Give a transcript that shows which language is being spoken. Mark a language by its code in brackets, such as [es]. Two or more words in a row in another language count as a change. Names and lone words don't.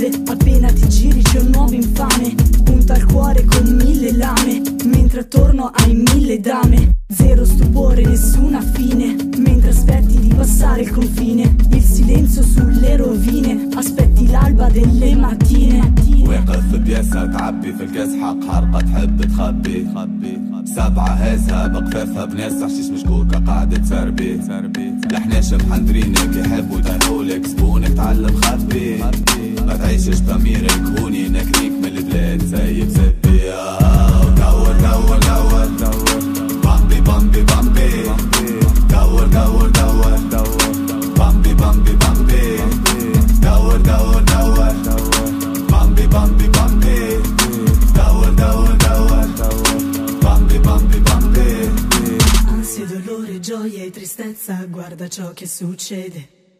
[it] Appena ti giri c'è un nuovo infame, punta al cuore con 1000 lame. Mentre attorno hai 1000 dame, zero stupore, nessuna fine. Mentre aspetti di passare il confine, il silenzio sulle rovine, aspetti l'alba delle mattine. [ar] واقف في بياسة تعبي في الكاس حق حرقة تحب تخبي، 7 هازها بقفافها بناس حشيش مشكوكة قاعدة تسربي. لحناش محندرينك يحبوا يطيحولك زبونك تعلم خبي، ما تعيشش ضميرك هوني نكريك من البلاد سايب زبي. دور دور دور بامبي بامبي بامبي، دور دور دور بامبي بامبي بامبي، دور دور دور bambi bambi bambi, dور دور دور bambi bambi bambi. [it] Ansie, dolore, gioia e tristezza, guarda ciò che succede.